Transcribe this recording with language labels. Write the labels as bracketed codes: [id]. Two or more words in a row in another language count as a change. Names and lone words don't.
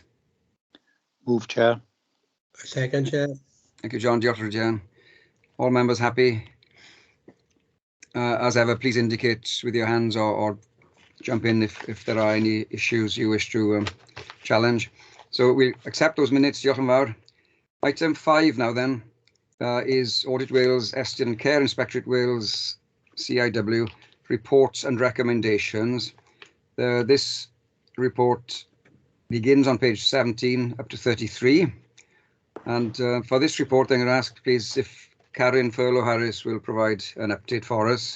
[en] Move, Chair. Second, Chair. Thank you, John. Diolch, John. All members happy? As ever, please indicate with your hands or jump in if there are any issues you wish to challenge. So we accept those minutes. [cy] Diolch yn fawr. [en] Item 5 now then is Audit Wales, Estyn Care, Inspectorate Wales, CIW, reports and recommendations. This report begins on page 17 up to 33. And for this report, I'm going to ask, please, if Karen Furlow-Harris will provide an update for us.